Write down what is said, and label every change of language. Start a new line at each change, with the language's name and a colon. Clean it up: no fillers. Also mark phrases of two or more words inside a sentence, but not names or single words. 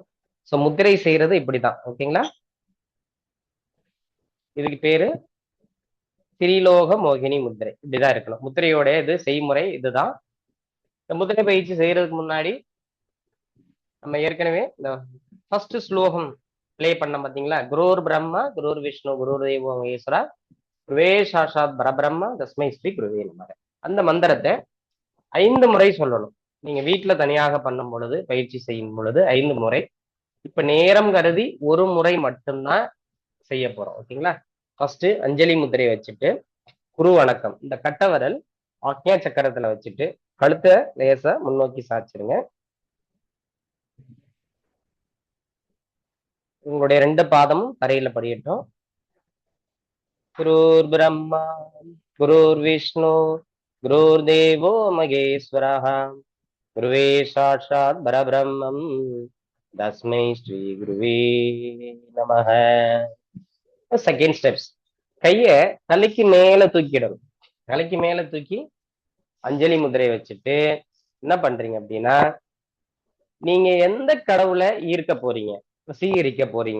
Tamil: ஸோ முத்திரை செய்யறது இப்படிதான். ஓகேங்களா? இதுக்கு பேரு திரிலோக மோகினி முத்திரை. இப்படிதான் இருக்கணும். முத்திரையோட இது செய்முறை இதுதான். இந்த முத்திரை பயிற்சி செய்யறதுக்கு முன்னாடி நம்ம ஏற்கனவே இந்த ஃபர்ஸ்ட் ஸ்லோகம் பிளே பண்ண பாத்தீங்களா?
Sanskrit: गुरुर् ब्रह्मा गुरुर् विष्णु गुरुर् देवो महेश्वरा गुरवे साक्षात् परब्रह्मा तस्मै श्री गुरवे नमः.
Tamil: அந்த மந்திரத்தை 5 முறை சொல்லணும். நீங்க வீட்டுல தனியாக பண்ணும் பொழுது, பயிற்சி செய்யும் பொழுது 5 முறை. இப்ப நேரம் கருதி ஒரு முறை மட்டும்தான் செய்ய போறோம். ஓகேங்களா? ஃபர்ஸ்ட் அஞ்சலி முத்திரையை வச்சுட்டு குரு வணக்கம், இந்த கட்டவரல் ஆக்ஞா சக்கரத்துல வச்சுட்டு கழுத்தை லேசா முன்னோக்கி சாச்சிருங்க. உங்களுடைய 2 பாதமும் தரையில படியட்டும்.
Sanskrit: गुरुर् ब्रह्मा गुरुर् विष्णु गुरुर् देवो महेश्वरा गुरवे साक्षात् परब्रह्म तस्मै श्री गुरवे नमः.
English: second steps,
Tamil: கைய தலைக்கு மேல தூக்கிடணும். தலைக்கு மேல தூக்கி அஞ்சலி முதிரை வச்சுட்டு என்ன பண்றீங்க அப்படின்னா, நீங்க எந்த கடவுளை ஈர்க்க போறீங்க, வசீகரிக்க போறீங்க?